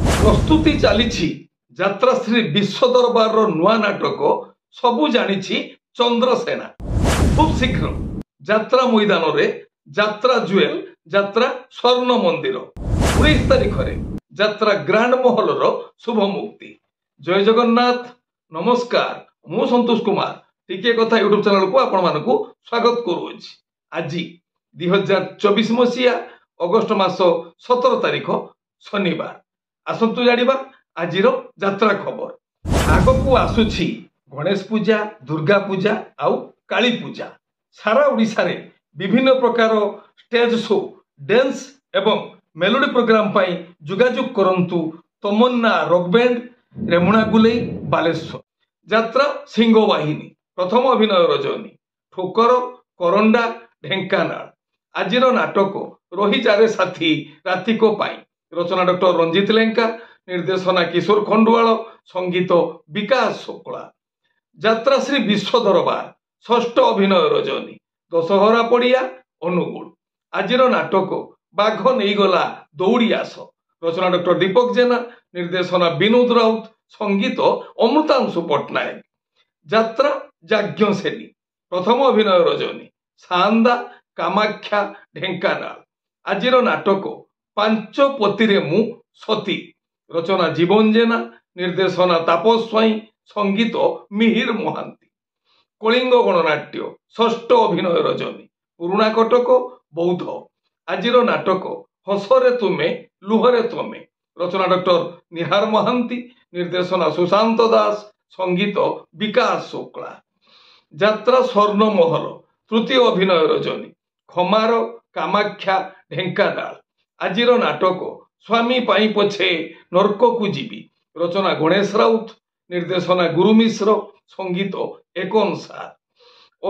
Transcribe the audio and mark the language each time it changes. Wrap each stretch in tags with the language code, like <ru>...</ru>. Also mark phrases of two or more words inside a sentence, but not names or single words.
<or>ପ୍ରସ୍ତୁତି ଚାଲି ଯାତ୍ରାଶ୍ରୀ ବିଶ୍ୱ ଦରବାର ନୂଆ ନାଟକ ସବୁ ଜାଣି ଚନ୍ଦ୍ରସେନା ଖୁବ ଶୀଘ୍ର ଯାତ୍ରା ମଇଦାନ ରେ ଯାତ୍ରା ଜୁଏଲ ଯାତ୍ରା ସ୍ୱର୍ଣ୍ଣ ମନ୍ଦିର 19 ତାରିଖ ରେ ଯାତ୍ରା ଗ୍ରାଣ୍ଡ ମହଲ ଶୁଭ ମୁକ୍ତି। ଜୟ ଜଗନ୍ନାଥ ନମସ୍କାର ମୁଁ ସନ୍ତୋଷ କୁମାର ଟିକେ କଥା ୟୁଟ୍ୟୁବ ଚ୍ୟାନେଲ କୁ ଆପଣ ମାନଙ୍କୁ ସ୍ୱାଗତ କରୁଛି। ଆଜି 2024 ମସିହା ଅଗଷ୍ଟ ମାସ 17 ତାରିଖ ଶନିବାର। ଆସନ୍ତୁ ଜାଣିବା ଆଜିର ଯାତ୍ରା ଖବର। ଆଗକୁ ଆସୁଛି ଗଣେଶ ପୂଜା ଦୁର୍ଗା ପୂଜା ଆଉ କାଳୀ ପୂଜା। ସାରା ଓଡ଼ିଶା ରେ ବିଭିନ୍ନ ପ୍ରକାର</or> <en>stage show dance</en> <or>ଏବଂ</or> <en>melody program</en> <or>ପାଇଁ ଯୋଗାଯୋଗ କରନ୍ତୁ ତମନ୍ନା ରକ ବ୍ୟାଣ୍ଡ ରେମୁଣା ଗୁଲେଇ ବାଲେଶ୍ୱର। ଯାତ୍ରା ସିଂହ ବାହିନୀ ପ୍ରଥମ ଅଭିନୟ ରଜନୀ ଠୋକର କରଣ୍ଡା ଢେଙ୍କାନାଳ। ଆଜିର ନାଟକ ରହି ଯାରେ ସାଥୀ ରାତିକ ପାଇଁ ରଚନା ଡକ୍ଟର ରଞ୍ଜିତ ଲେଙ୍କା ନିର୍ଦ୍ଦେଶନା କିଶୋର ଖଣ୍ଡୁଆଳ ସଙ୍ଗୀତ ବିକାଶ ଶୁକ୍ଲା। ଯାତ୍ରା ଶ୍ରୀ ବିଶ୍ୱ ଦରବାର ଷଷ୍ଠ ଅଭିନୟ ରଜନୀ ଦଶହରା ପଡ଼ିଆ ଅନୁଗୁଳ। ଆଜିର ନାଟକ ବାଘ ନାହିଁ ଗଲା ଦଉଡ଼ି ଆସ ରଚନା ଡକ୍ଟର ଦୀପକ ଜେନା ନିର୍ଦ୍ଦେଶନା ବିନୋଦ ରାଉତ ସଙ୍ଗୀତ ଅମୃତାଂଶୁ ପଟ୍ଟନାୟକ। ଯାତ୍ରା ଯାଜ୍ଞ ସେନୀ ପ୍ରଥମ ଅଭିନୟ ରଜନୀ ସାନ୍ଦା କାମାକ୍ଷ୍ୟା ଢେଙ୍କାନାଳ। ଆଜିର ନାଟକ ପାଞ୍ଚ ପତିରେ ମୁଁ ସତୀ ରଚନା ଜୀବନ ଜେନା ନିର୍ଦ୍ଦେଶନା ତାପସ ସ୍ୱାଇଁ ସଙ୍ଗୀତ ମିହିର ମହାନ୍ତି। କଳିଙ୍ଗ ଗଣନାଟ୍ୟ ଷଷ୍ଠ ଅଭିନୟ ରଜନୀ ପୁରୁଣା କଟକ ବୌଦ୍ଧ। ଆଜିର ନାଟକ ହସରେ ତୁମେ ଲୁହରେ ତୁମେ ରଚନା ଡକ୍ଟର ନିହାର ମହାନ୍ତି ନିର୍ଦ୍ଦେଶନା ସୁଶାନ୍ତ ଦାସ ସଙ୍ଗୀତ ବିକାଶ ଶୁକ୍ଲା। ଯାତ୍ରା ସ୍ୱର୍ଣ୍ଣ ମହଲ ତୃତୀୟ ଅଭିନୟ ରଜନୀ ଖମାର କାମାକ୍ଷ୍ୟା ଢେଙ୍କାନାଳ। ଆଜିର ନାଟକ ସ୍ୱାମୀ ପାଇଁ ପଛେ ନର୍କ କୁ ଯିବି ରଚନା ଗଣେଶ ରାଉତ ନିର୍ଦ୍ଦେଶନା ଗୁରୁ ମିଶ୍ର ସଙ୍ଗୀତ ଏକନ ସାର।</or>